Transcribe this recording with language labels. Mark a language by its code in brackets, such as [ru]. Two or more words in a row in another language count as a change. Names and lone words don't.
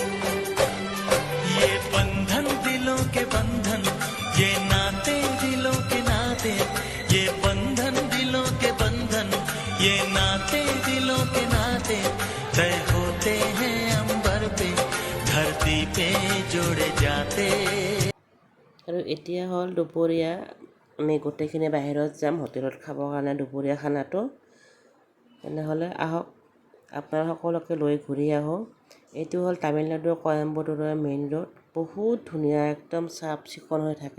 [hi] ये बंधन दिलों के बंधन, ये नाते दिलों के नाते, ये बंधन दिलों के बंधन, ये नाते दिलों के नाते तय होते हैं अंबर पे, धरती पे जोड़े जाते। [as] আৰু এতিয়া হ'ল দুপৰীয়া, আমি গোটেইখিনি বাহিৰত যাম হোটেলত খাবৰ কাৰণে দুপৰীয়া খানাটো। তেনেহ'লে আহক আপোনাৰ সকলোকে লৈ ঘূৰি আহোঁ। এইটো হ'ল তামিলনাডুৰ কয়ম্বটুৰৰ মেইন ৰোড, বহুত ধুনীয়া একদম চাফ চিকুণ হৈ থাকে।